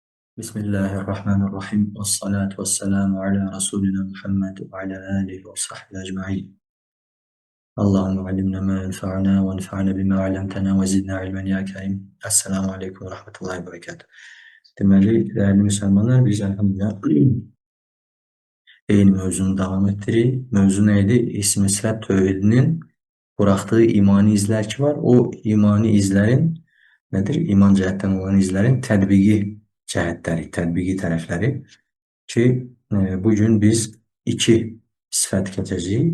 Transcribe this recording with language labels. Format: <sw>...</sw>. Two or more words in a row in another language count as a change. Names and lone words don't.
<ar>بسم الله الرحمن الرحيم. والصلاة والسلام على رسولنا محمد وعلى آله وصحبه أجمعين. اللهم علمنا ما ينفعنا وانفعنا بما علمتنا وزدنا علما يا كريم. السلام عليكم ورحمة الله وبركاته.</ar> <az>Deməli, değerli müsəlmanlar, biz elhamdülillah eyni mövzunu davam etdiririk. Mövzu neydi? İsmi sifət tövhidinin buraxdığı imani izlər ki var. O imani izlərin nədir? İman cəhətdən olan izlərin tətbiqi cəhətləri, tətbiqi tərəfləri ki, bugün biz iki sifət keçəcəyik.</az>